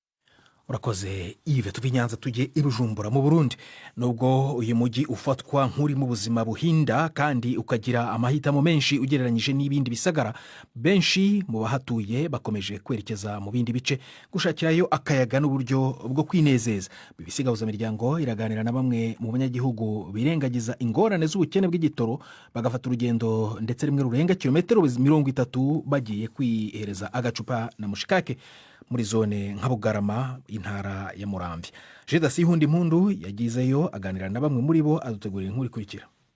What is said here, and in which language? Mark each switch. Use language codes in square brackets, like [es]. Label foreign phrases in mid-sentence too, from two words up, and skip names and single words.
[rw] Urakoze Yves, tuve i Nyanza tujye i Bujumbura mu Burundi. Nubwo uyu mujyi ufatwa nk'uri mu buzima buhinda kandi ukagira amahitamo menshi ugereranyije n'ibindi bisagara, benshi mu bahatuye bakomeje kwerekeza mu bindi bice gushakirayo akayaga n'uburyo bwo kwinezeza. [rn] BBC Gahuzamiryango iraganira na bamwe mu banyagihugu birengagiza ingorane z'ubukene bw'igitoro bagafata urugendo ndetse rimwe rurenga kilometero 30 bagiye kwihereza agacupa na mushikake muri zone nka Bugarama, intara ya Muramvya. Jedasi Hundi Mpundu yagizeyo aganira na bamwe muri bo, adutegurira inkuru ikurikira.